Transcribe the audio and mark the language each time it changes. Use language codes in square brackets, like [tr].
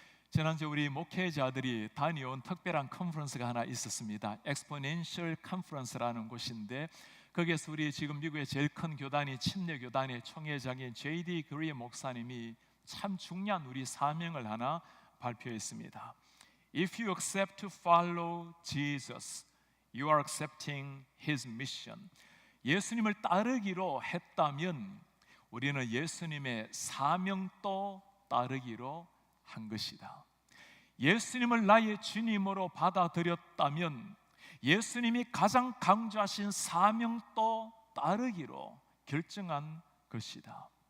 [ko] 지난주에 우리 목회자들이 다녀온 특별한 컨퍼런스가 하나 있었습니다. 엑스포넨셜 컨퍼런스라는 곳인데 거기에서 우리 지금 미국의 제일 큰 교단이 침례교단의 총회장인 J.D. 그리의 목사님이 참 중요한 우리 사명을 하나 발표했습니다. [en] If you accept to follow Jesus, you are accepting His mission. [ko] 예수님을 따르기로 했다면 우리는 예수님의 사명도 따르기로 한 것이다. 예수님을 나의 주님으로 받아들였다면 예수님이 가장 강조하신 사명도 따르기로 결정한 것이다.